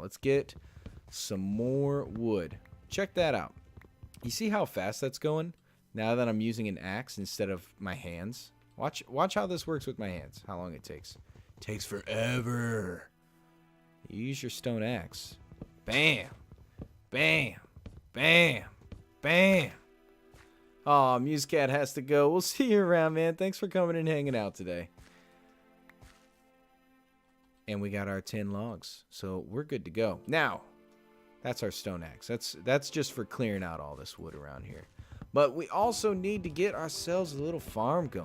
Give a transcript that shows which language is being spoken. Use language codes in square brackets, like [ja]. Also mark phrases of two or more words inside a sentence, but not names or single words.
[en] Let's get some more wood. Check that out. You see how fast that's going now that I'm using an axe instead of my hands? Watch how this works with my hands, how long it takes. It takes forever. You use your stone axe. Bam. Bam, bam, bam. Oh, Musecat has to go. We'll see you around, man. Thanks for coming and hanging out today. And we got our 10 logs, so we're good to go. Now, that's our stone axe. That's just for clearing out all this wood around here. But we also need to get ourselves a little farm going.